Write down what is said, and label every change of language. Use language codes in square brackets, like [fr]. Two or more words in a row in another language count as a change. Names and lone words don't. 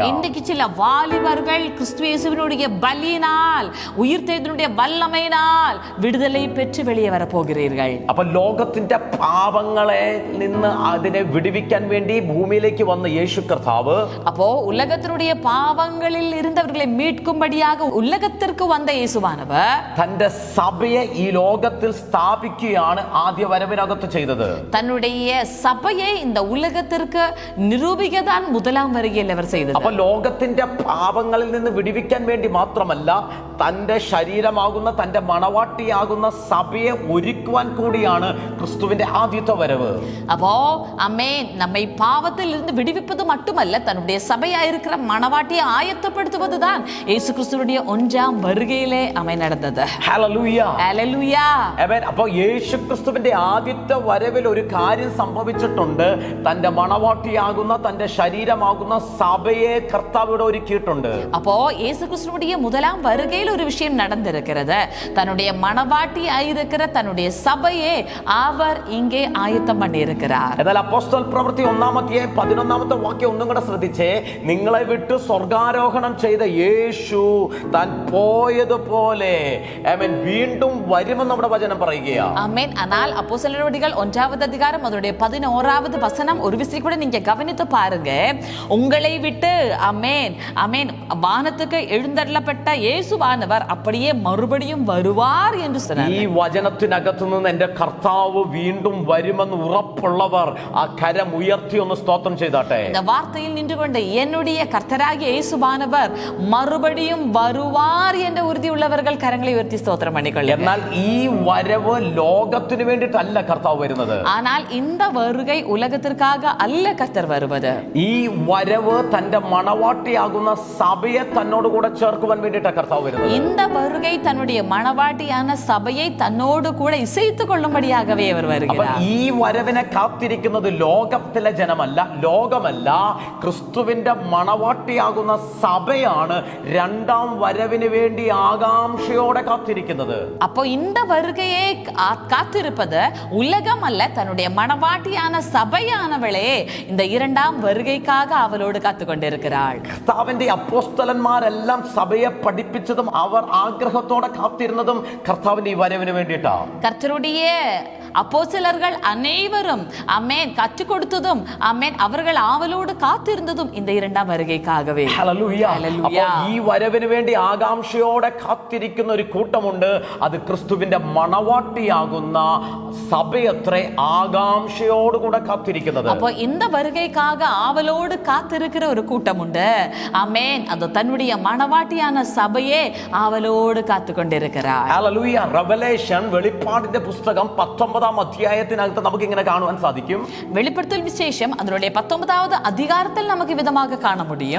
[ta] இன்றைக்கு சில வாலிபர்கள் கிறிஸ்து இயேசுவினுடைய பலியினால், உயிர்த்தெழுதலினுடைய வல்லமையினால் விடுதலை பெற்று வெளியே வர போகிறீர்கள். [ml] അപ്പൊ ലോകത്തിന്റെ പാപങ്ങളെ നിന്ന് അതിനെ വിടുവിക്കാൻ വേണ്ടി ഭൂമിയിലേക്ക് വന്ന യേശു കർത്താവ്, [ta] அப்போ உலகத்தினுடைய பாவங்களில் இருந்தவர்களை மீட்கும்படியாக உலகத்திற்கு வந்த இயேசுவானவர் [ml] തന്റെ സഭയെ ഈ ലോകത്തിൽ സ്ഥാപിക്കുകയാണ് ആദ്യ വരവിനകത്ത് ചെയ്തത്. [ta] தன்னுடைய சபையை இந்த உலகத்திற்கு நிரூபிக்கதான் முதலாம் வருகையில் அவர் செய்தது. [ml] അപ്പൊ ലോകത്തിന്റെ പാപങ്ങളിൽ നിന്ന് വിടുവിക്കാൻ വേണ്ടി മാത്രമല്ല, തന്റെ ശരീരമാകുന്ന, തന്റെ മണവാട്ടിയാകുന്ന സഭയെ ഒരുക്കുവാൻ കൂടിയാണ് ക്രിസ്തുവിന്റെ ആദ്യത്തെ വരവ്. [ta] அப்போ ஆமென், நம்மை பாவத்தில் இருந்து விடுவிப்பது மட்டுமல்ல, தன்னுடைய சபையா இருக்கிற மணவாட்டியை ஆயத்தப்படுத்துவதுதான் இயேசு கிறிஸ்துவினுடைய ஒன்றாம் வருகையிலே ஆமென் நடந்தது. [ml] ഹല്ലേലൂയ. [ta] ஹல்லேலூயா. [ml] ആമേൻ. അപ്പോൾ യേശു ക്രിസ്തുവിന്റെ ആദ്യത്തെ വരവിൽ ഒരു കാര്യം സംഭവിച്ചിട്ടുണ്ട്. തന്റെ മണവാട്ടിയാകുന്ന തന്റെ ശരീരമാകുന്ന സഭയെ കർത്താവിടെ ഒരുക്കിയിട്ടുണ്ട്. [ta] அப்போ இயேசு கிறிஸ்துவுடைய முதலாம் வருகையில் ஒரு விஷயம் நடந்திருக்கிறது. தன்னுடைய மணவாட்டி ஆயிருக்கிற தன்னுடைய சபையை அவர் இங்கே ஆயத்தம் பண்ணி இருக்கிறார். [ml] എന്നാൽ അപ്പോസ്തല പ്രവൃത്തി 1-11 വാക്യം ഒന്നും കൂടെ ശ്രദ്ധിച്ചേ. നിങ്ങളെ വിട്ട് സ്വർഗാരോഹണം ചെയ്ത യേശു താൻ പോയതുപോലെ വീണ്ടും വരുമെന്ന് നമ്മുടെ വചനം പറയുകയാണ്. [ta] ஆமென். ஆனால் அப்போஸ்தலர் நடவடிக்கைகள் 1வது அதிகாரம் அதனுடைய 11வது வசனம் ஒரு விசை கூட நீங்க கவனித்து பாருங்க. உங்களை விட்டு ஆமென் ஆமென் வானத்துக்கு எழுந்தருளப்பட்ட இயேசுவானவர் அப்படியே மறுபடியும் வருவார் என்று சொன்னார். [ml] ഈ വചനത്തിനകത്തു നിന്ന് എന്റെ കർത്താവ് വീണ്ടും വരുമെന്ന് ഉറപ്പുള്ളവർ ആ കരം ഉയർത്തി ഒന്ന് സ്തോത്രം ചെയ്താട്ടെ. [ta] இந்த வார்த்தையில் நின்று கொண்டு என்னுடைய கர்த்தராகிய இயேசுவானவர் மறுபடியும் வருவார் என்ற உறுதி உள்ளவர்கள் கரங்களை உயர்த்தி ஸ்தோத்திரம் பண்ணிக்கொள்ளுங்கள். [ml] എന്നാൽ ഈ വരവ് ലോകത്തിന് വേണ്ടിയിട്ടല്ല കർത്താവ് വരുന്നത്. [ta] ஆனால் இந்த வருகை உலகத்திற்காக அல்ல கர்த்தர் வருவது. [ml] ഈ വരവ് തന്റെ മണവാട്ടിയാകുന്ന സഭയെ തന്നോട് കൂടെ ചേർക്കുവാൻ വേണ്ടിയിട്ടാണ് കർത്താവ് വരുന്നത്. [ta] இந்த வருகை தன்னுடைய மணவாட்டியான சபையை தன்னோடு கூட இசைத்துக் கொள்ளும்படியாகவே அவர் வருகிறார். [ml] ഈ വരവിനെ കാത്തിരിക്കുന്നത് ലോകത്തിലെ ജനമല്ല, ലോകമല്ല, ക്രിസ്തുവിന്റെ മണവാട്ടിയാകുന്ന സഭയാണ് രണ്ടാം വരവിന് വേണ്ടി ആകാംക്ഷയോടെ കാത്തിരിക്കുന്നത്. [ta] அப்போ இந்த வருகையை காத்திருப்பது உலகம் அல்ல, தன்னுடைய மணவாட்டியான சபையானவளே இந்த இரண்டாம் வருகைக்காக அவளோடு காத்துக் கொண்டிருக்கிறாள். [ml] കർത്താവിന്റെ അപ്പോസ്തലന്മാരെല്ലാം സഭയെ പഠിപ്പിച്ചതും അവർ ആഗ്രഹത്തോടെ കാത്തിരുന്നതും കർത്താവിന്റെ ഈ വരവിന് വേണ്ടിയിട്ടാണ്. [ta] கர்த்தருடைய அப்போஸ்தலர்கள் அனைவரும் ஆமென் கற்றுக் கொடுத்ததும் ஆமென் அவர்கள் ஆவலோடு காத்திருந்ததும் இந்த இரண்டாம் வருகைக்காகவே. [ml] ഹല്ലേലൂയ. ഹല്ലേലൂയ. ഈ വരവിന് വേണ്ടി ആകാംക്ഷയോടെ കാത്തിരിക്കുന്ന ഒരു കൂട്ടമുണ്ട്. അത് ക്രിസ്തുവിന്റെ മണവാട്ടിയാകുന്ന സഭയത്രേ ആകാംക്ഷയോടുകൂടെ കാത്തിരിക്കുന്നത്. [ta] அப்போ இந்த வருகைக்காக ஆவலோடு காத்திருக்கிற ஒரு கூட்டம் உண்டு. ஆமென். அது தன்னுடைய மணவாட்டியான சபையே ஆவலோடு காத்து கொண்டிருக்கிறார். [ml] ഹല്ലേലൂയ. റെവലേഷൻ വെളിപ്പാടിന്റെ പുസ്തകം 19-ാം അധ്യായത്തിനകത്ത് നമുക്ക് ഇങ്ങനെ കാണുവാൻ സാധിക്കും. [ta] வெளிப்படுத்தல் விசேஷம் அதனுடைய 19வது அதிகாரத்தில் நமக்கு விதமாக காண முடியும்.